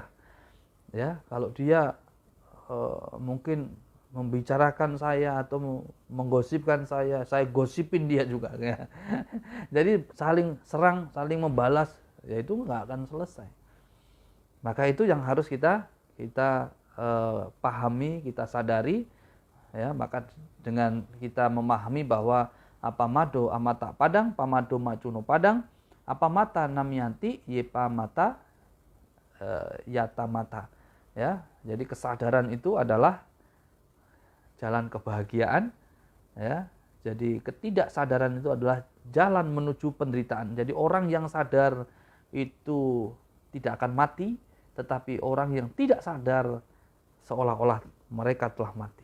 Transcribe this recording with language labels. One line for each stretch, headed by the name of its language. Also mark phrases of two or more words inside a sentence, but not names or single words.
Indonesian: Ya, kalau dia mungkin membicarakan saya atau menggosipkan saya gosipin dia juga. Ya. Jadi saling serang, saling membalas, ya itu nggak akan selesai. Maka itu yang harus kita pahami, kita sadari. Ya, maka dengan kita memahami bahwa
Pali: apamado amata padang, pamado macuno padang, apamata namyanti yepa mata yata mata.
Indonesian: Ya, jadi kesadaran itu adalah jalan kebahagiaan. Ya, jadi ketidaksadaran itu adalah jalan menuju penderitaan. Jadi orang yang sadar itu tidak akan mati, tetapi orang yang tidak sadar seolah-olah mereka telah mati.